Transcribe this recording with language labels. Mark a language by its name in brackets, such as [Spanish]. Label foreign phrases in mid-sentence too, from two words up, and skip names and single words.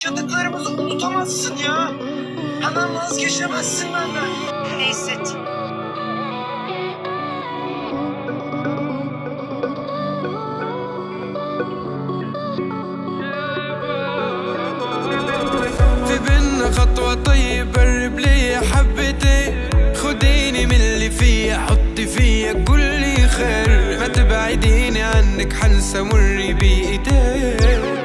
[Turkish] Yaşadıklarımızı unutamazsın ya. Hemen vazgeçemezsin benden. Ne hissettin? [Arabic] في بينا خطوة طيب قرب لي حبتين، خديني من اللي فيا حطي فيا كل خير، ما تبعديني عنك حنسى مري بإيديك.